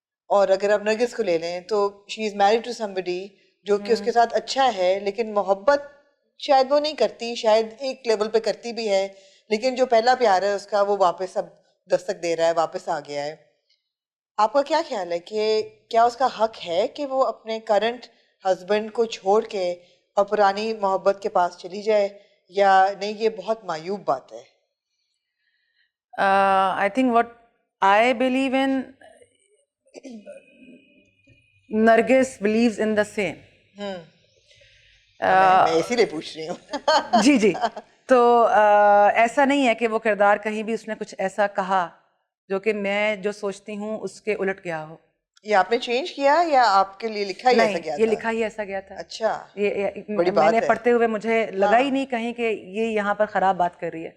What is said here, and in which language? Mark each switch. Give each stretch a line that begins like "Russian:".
Urdu: اور اگر آپ نرگس کو لے لیں تو
English: she is married to somebody
Urdu: جو کہ اس کے ساتھ اچھا ہے, لیکن محبت شاید وہ نہیں کرتی, شاید ایک لیول پہ کرتی بھی ہے, لیکن جو پہلا پیار ہے اس کا وہ واپس اب دستک دے رہا ہے, واپس آ گیا ہے. آپ کا کیا خیال ہے کہ کیا اس کا حق ہے کہ وہ اپنے کرنٹ ہسبینڈ کو چھوڑ کے اور پرانی محبت کے پاس چلی جائے, یا نہیں یہ بہت معیوب بات ہے؟
English: I think what I believe in, Nargis believes in the same.
Urdu: میں اسی لیے پوچھ رہی ہوں. جی جی, تو ایسا نہیں ہے کہ وہ کردار کہیں بھی اس نے کچھ ایسا کہا جو کہ میں جو سوچتی ہوں اس کے الٹ گیا ہو. یہ آپ نے چینج کیا یا آپ کے لیے لکھا ہی ایسا گیا تھا؟ یہ لکھا ہی ایسا گیا تھا. اچھا, میں نے پڑھتے ہوئے مجھے لگا ہی نہیں کہیں کہ یہ یہاں پر خراب بات کر رہی ہے.